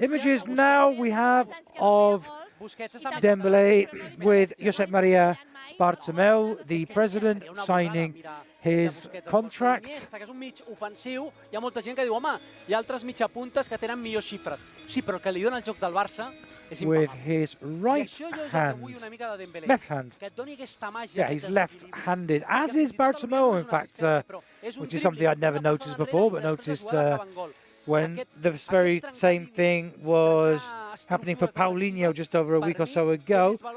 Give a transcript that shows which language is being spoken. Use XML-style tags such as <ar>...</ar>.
<en>Images now we have of Dembélé with Josep Maria Bartomeu, the president, signing his contract.</en> <ca>Que és un mig ofensiu, hi ha molta gent que diu, home, hi ha altres mitjapuntes que tenen millors xifres. Sí, però el que li dona el joc del Barça és</ca> <en>with</en> <ca>impagable.</ca> <en>his right hand, left hand. Yeah, he's left-handed, as is Bartomeu, in fact, which is something I'd never noticed before, but noticed when the very same thing was happening for Paulinho just over a week or so ago.</en>